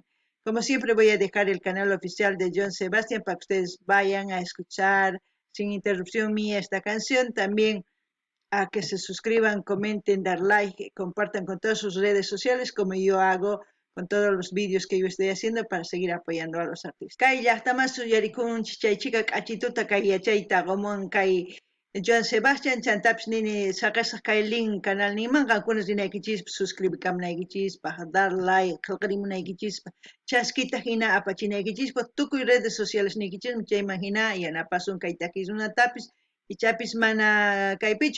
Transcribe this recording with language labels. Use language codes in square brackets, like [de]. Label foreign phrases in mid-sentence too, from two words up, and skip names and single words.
[es] Como siempre voy a dejar el canal oficial de John Sebastian para que ustedes vayan a escuchar sin interrupción mía esta canción. También a que se suscriban, comenten, dar like, compartan con todas sus redes sociales como yo hago con todos los vídeos que yo estoy haciendo para seguir apoyando a los artistas. [qu] Kay llaqtaman suyarikun chaychiqa k'achituta kay yachayta qumuwan kay Joan Sebastian chantapis nini saqasaq kay link canal niman qankunas rinaykichis suscribikamunaykichis dar like qillqarimunaykichis chaskita hina apachinaykichis tukuy [es] redes sociales [qu] nikichis chayman hina yanapasun kay takisnunatapis ichapis mana kaypichu